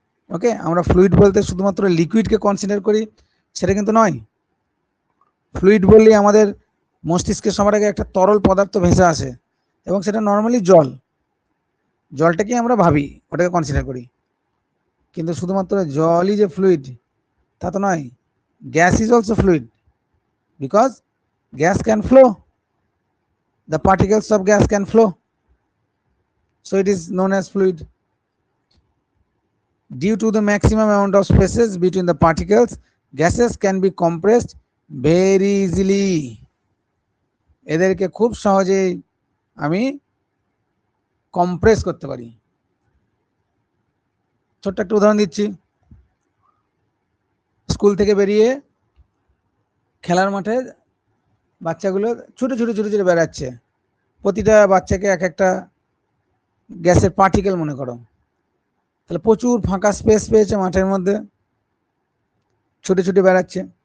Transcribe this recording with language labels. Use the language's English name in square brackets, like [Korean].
[Bangla] ওকে, আমরা ফ্লুইড বলতে শুধুমাত্র লিকুইডকে কনসিডার করি সেটা কিন্তু নয়। ফ্লুইড বললে আমাদের মস্তিষ্কে সবার আগে একটা তরল পদার্থ ভেসে আসে, এবং সেটা নর্মালি জল। জলটাকে আমরা ভাবি, ওটাকে কনসিডার করি, কিন্তু শুধুমাত্র জলই যে ফ্লুইড তা তো নয়। [English] Gas is also fluid because gas can flow, the particles of gas can flow, so it is known as fluid. Due to the maximum amount of spaces between the particles, gases can be compressed very easily. [Bangla] এদেরকে খুব সহজেই আমি compress করতে পারি। ছোট্ট একটা উদাহরণ দিচ্ছি। স্কুল থেকে বেরিয়ে খেলার মাঠে বাচ্চাগুলো ছুটে ছুটে ছুটে ছুটে বেড়াচ্ছে, প্রতিটা বাচ্চাকে এক একটা গ্যাসের পার্টিকেল মনে করো, তাহলে প্রচুর ফাঁকা স্পেস পেয়েছে মাঠের মধ্যে, ছুটে ছুটে বেড়াচ্ছে।